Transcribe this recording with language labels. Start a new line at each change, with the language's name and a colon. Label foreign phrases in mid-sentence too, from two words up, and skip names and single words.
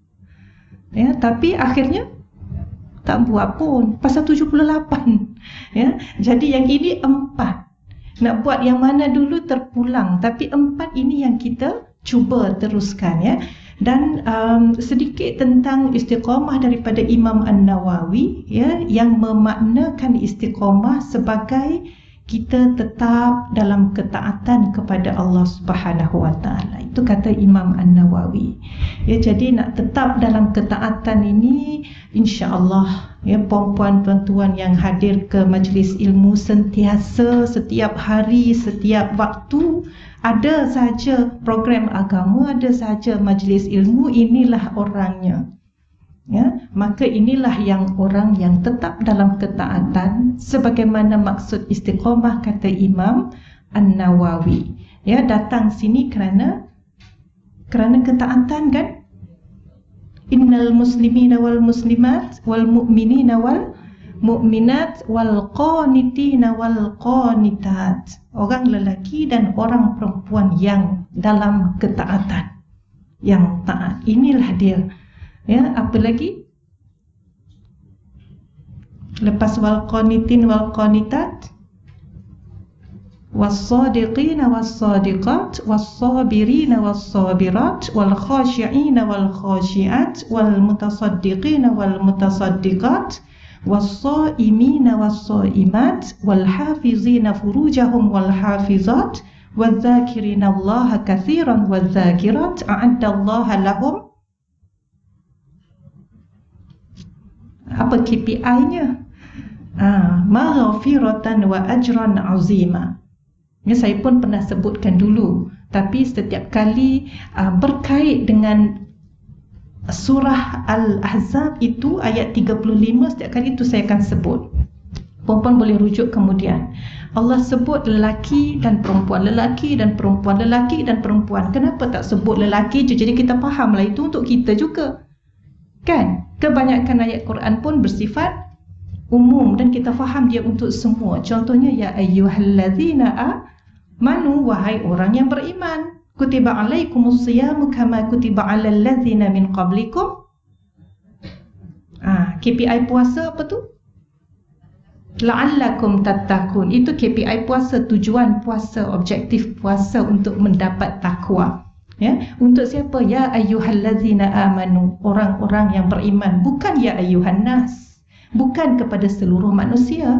Malay: Ya, tapi akhirnya tak buat pun pasal 78. Ya, jadi yang ini 4. Nak buat yang mana dulu terpulang, tapi 4 ini yang kita cuba teruskan, ya. Dan sedikit tentang istiqamah daripada Imam An-Nawawi, ya, yang memaknakan istiqamah sebagai kita tetap dalam ketaatan kepada Allah
Arabic: سبحانه وتعالى.
Malay: Itu kata Imam An-Nawawi. Ya, jadi nak tetap dalam ketaatan ini,
Arabic: إن شاء الله,
Malay: ya, puan-puan tuan-tuan yang hadir ke majlis ilmu sentiasa, setiap hari, setiap waktu, ada saja program agama, ada saja majlis ilmu, inilah orangnya. Ya, maka inilah yang orang yang tetap dalam ketaatan sebagaimana maksud istiqamah kata Imam An-Nawawi. Ya, datang sini kerana ketaatan, kan?
Arabic: إن المسلمين والمسلمات والمؤمنين والمؤمنات والقانتين والقانتات.
Malay: Orang lelaki dan orang perempuan yang dalam ketaatan, yang taat. Inilah dia. Ya, apa lagi?
Arabic: Lepas والقانتين والقانتات, والصادقين والصادقات والصابرين والصابرات والخاشعين والخاشعات والمتصدقين والمتصدقات, والصائمين والصائمات والحافظين فروجهم والحافظات والذاكرين الله كثيرا والذاكرات أعد الله لهم.
Malay: Apa KPI-nya?
Arabic: مغفرة وأجرا عظيما.
Malay: Ya, saya pun pernah sebutkan dulu, tapi setiap kali berkait dengan surah Al-Ahzab itu ayat 35, setiap kali itu saya akan sebut. Perempuan boleh rujuk kemudian. Allah sebut lelaki dan perempuan, lelaki dan perempuan, lelaki dan perempuan. Kenapa tak sebut lelaki je? Jadi kita fahamlah itu untuk kita juga, kan? Kebanyakan ayat Quran pun bersifat umum dan kita faham dia untuk semua. Contohnya,
Arabic: يا أيها الذين آمنوا,
Malay: wahai orang yang beriman,
Arabic: كتب عليكم الصيام كما كتب على الذين من قبلكم.
Malay: KPI puasa apa tu?
Arabic: لعلكم تتقون.
Malay: Itu KPI puasa, tujuan puasa, objektif puasa untuk mendapat takwa. Ya, untuk siapa?
Arabic: يا أيها الذين آمنوا,
Malay: orang-orang yang beriman, bukan
Arabic: يا أيها الناس,
Malay: bukan kepada seluruh manusia.